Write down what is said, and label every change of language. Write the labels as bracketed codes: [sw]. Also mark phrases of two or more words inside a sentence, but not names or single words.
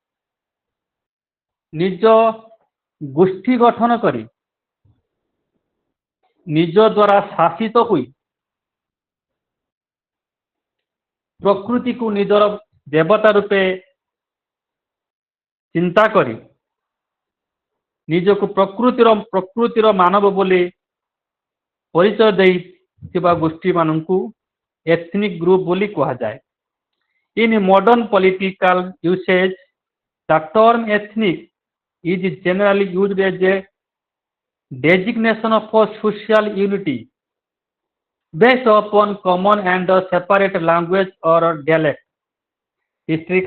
[or] ନିଜ ଗୋଷ୍ଠୀ ଗଠନ କରି ନିଜ ଦ୍ୱାରା ଶାସିତ ହୋଇ ପ୍ରକୃତିକୁ ନିଜର ଦେବତା ରୂପେ ଚିନ୍ତା କରି ନିଜକୁ ପ୍ରକୃତିର ମାନବ ବୋଲି ପରିଚୟ ଦେଇଥିବା ଗୋଷ୍ଠୀମାନଙ୍କୁ [en] ethnic group [or] ବୋଲି କୁହାଯାଏ। [en] In modern political usage, the term ethnic is generally used as a designation of social unity based upon common and separate language or dialect.